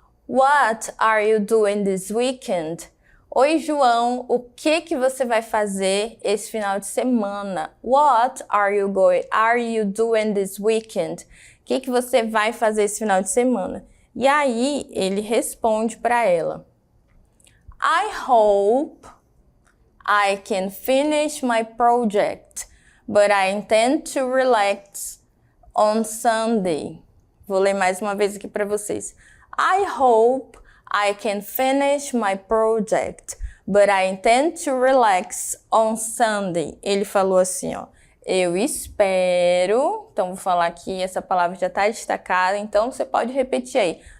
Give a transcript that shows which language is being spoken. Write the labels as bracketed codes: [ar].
[en] What are you doing this weekend? [pt] Oi, João, o que você vai fazer esse final de semana? [en] What are you doing this weekend? [pt] O que você vai fazer esse final de semana? E aí, ele responde para ela, [en] I hope I can finish my project, but I intend to relax on Sunday. [pt] Vou ler mais uma vez aqui para vocês. [en] I hope I can finish my project, but I intend to relax on Sunday. [pt] Ele falou assim, ó, eu espero, então vou falar aqui, essa palavra já está destacada, então você pode repetir aí.